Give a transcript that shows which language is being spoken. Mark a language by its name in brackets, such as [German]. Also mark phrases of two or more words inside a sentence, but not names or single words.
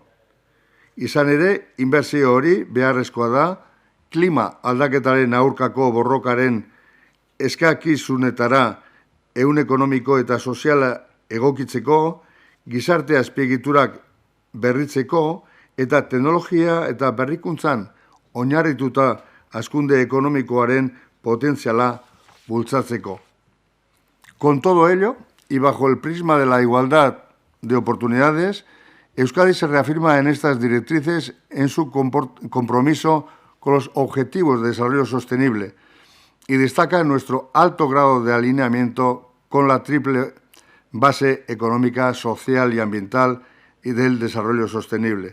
[Basque] Izan ere, inbertsio hori beharrezkoa da, klima aldaketaren aurkako borrokaren eskakizunetara ehun ekonomiko eta soziala egokitzeko, gizarte azpiegiturak berritzeko eta teknologia eta berrikuntzan oinarrituta hazkunde ekonomikoaren potentziala bultzatzeko. [Spanish] Con todo ello, y bajo el prisma de la igualdad de oportunidades, Euskadi se reafirma en estas directrices en su compromiso con los objetivos de desarrollo sostenible y destaca nuestro alto grado de alineamiento con la triple base económica, social y ambiental y del desarrollo sostenible.